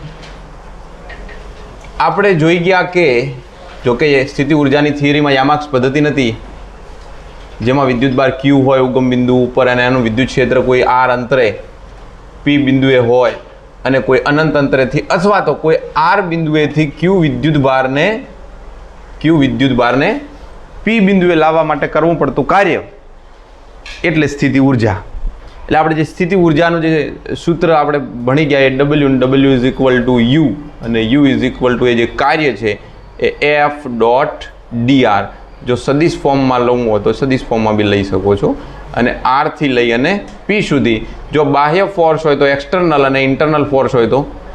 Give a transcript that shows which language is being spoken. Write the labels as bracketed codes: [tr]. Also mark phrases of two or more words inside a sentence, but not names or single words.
[gu] આપણે જોઈ ગયા કે જો કે સ્થિતિ ઊર્જાની થિયરીમાં યામાક્સ પદ્ધતિ નથી જેમાં વિદ્યુત બાર ક્યૂ હોય ઉગમ બિંદુ પર અને એનું વિદ્યુત ક્ષેત્ર કોઈ આર અંતરે પી બિંદુએ હોય અને કોઈ અનંત અંતરેથી અથવા તો કોઈ આર બિંદુએથી ક્યૂ વિદ્યુત બાર ને પી બિંદુએ લાવવા માટે કરવું પડતું કાર્ય એટલે સ્થિતિ ઊર્જા। એટલે આપણે જે સ્થિતિ ઊર્જાનું જે સૂત્ર આપણે ભણી ગયા એ [en] W is equal to U [gu] અને [en] U is equal to [gu] એ જે કાર્ય છે એ [en] F dot dr [gu] જો સદિશ ફોર્મમાં લઉં હોય તો સદિશ ફોર્મમાં બી લઈ શકો છો અને આરથી લઈ અને પી સુધી જો બાહ્ય ફોર્સ હોય તો એક્સટર્નલ અને [en] internal force [gu] હોય તો